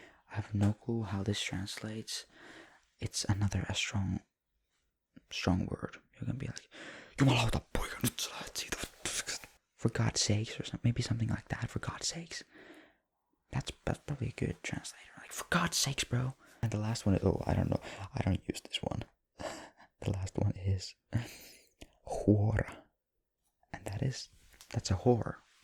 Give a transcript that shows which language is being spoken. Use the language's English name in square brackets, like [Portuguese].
[English] I have no clue how this translates. It's another a strong word. You're gonna be like, [Finnish] jumalauta, poika, nyt sä lähet siitä. [English] For God's sakes, or maybe something like that. For God's sakes. That's probably a good translator. Like, for God's sakes, bro. And the last one, I don't know. I don't use this one. The last one is whore. And that's a whore.